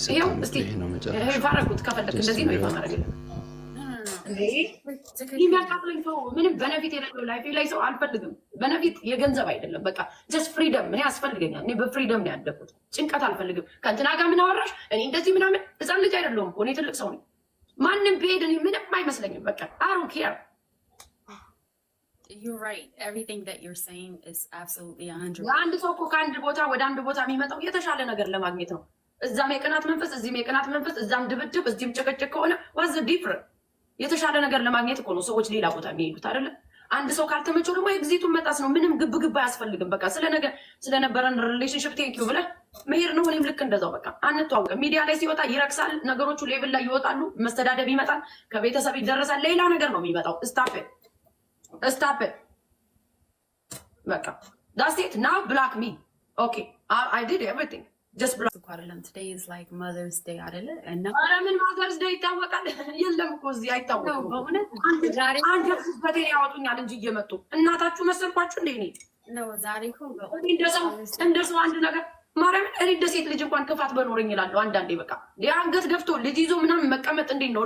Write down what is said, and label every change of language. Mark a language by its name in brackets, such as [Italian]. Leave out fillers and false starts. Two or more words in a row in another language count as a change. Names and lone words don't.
[Amharic] ይሄ ነው መጨረሻ። ይሄ ፋረኩት ከፈለክ እንደዚህ ነው ይፋማረግ የሚያቃጥለኝ ሰው ምንም በነፊት የሌለው ላይፌ ላይ ሰው አልፈልግም። በነፊት የገንዘብ አይደለም በቃ [English] just freedom [Amharic] እኔ ያስፈልገኛል። እኔ በፍሪደም ነው ያደኩት። ጭንቀት አልፈልግም። ከእንትና ጋር ምን አወራሽ እኔ እንደዚህ ምናምን ህፃን ልጅ አይደለሁም እኮ እኔ ትልቅ ሰው ነኝ። ማንም ቢሄድ እኔ ምንም አይመስለኝም። በቃ [English] I don't care. You're right. Everything that you're saying is absolutely 100%. [Amharic] አንድ ሰው እኮ ከአንድ ቦታ ወደ አንድ ቦታ የሚመጣው የተሻለ ነገር ለማግኘት ነው። እዛም የቅናት መንፈስ፣ እዚህም የቅናት መንፈስ፣ እዛም ድብድብ፣ እዚህም ጭቅጭቅ ከሆነ [English] what's the difference? [Amharic] የተሻለ ነገር ለማግኘት እኮ ነው ሰዎች ሌላ ቦታ የሚሄዱት አይደለ? አንድ ሰው ካልተመቸው ደግሞ ኤግዚቱን መጣስ ነው። ምንም ግብ አያስፈልግም። በቃ ስለነበረን ሪሌሽንሺፕ ቴንኪዩ ብለህ መሄድ ነው። እኔም ልክ እንደዛው በቃ አንተዋወቅም። ሚዲያ ላይ ሲወጣ ይረክሳል፣ ነገሮቹ ሌቭል ላይ ይወጣሉ፣ መስተዳደብ ይመጣል፣ ከቤተሰብ ይደረሳል፣ ሌላ ነገር ነው የሚመጣው። ስታፕ በቃ [English] that's it. Now block me. Okay, I did everything. Just block. Today is like Mother's Day [Amharic] አይደለ? እና ኧረ ምን [English] Mother's Day [Amharic] ይታወቃል? የለም እኮ እዚህ አይታወቅም። በእውነት አንድ በቴሌ ያወጡኛል እንጂ እየመጡ እናታችሁ መሰልኳችሁ እንዴ? ነው ዛሬ እኮ እንደሰው አንድ ነገር ማርያምን እኔ እንደ ሴት ልጅ እንኳን ክፋት በኖረኝ እላለሁ አንዳንዴ። በቃ አንገት ደፍቶ ልጅ ይዞ ምናምን መቀመጥ እንዴት ነው?